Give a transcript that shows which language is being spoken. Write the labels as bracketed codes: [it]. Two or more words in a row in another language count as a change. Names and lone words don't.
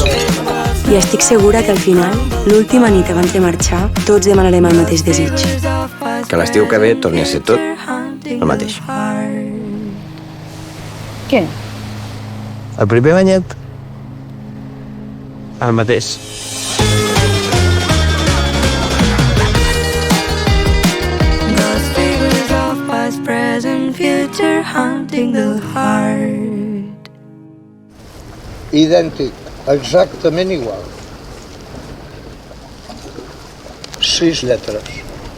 [ca] I estic segura que al final, l'última nit abans de marxar, tots demanarem el mateix desig. Que l'estiu que ve torni a ser tot el mateix. Què? El primer banyet? El mateix. [en] Those figures of past, present, future, haunting the heart. [ca] Idèntic, exactament igual. 6 lletres.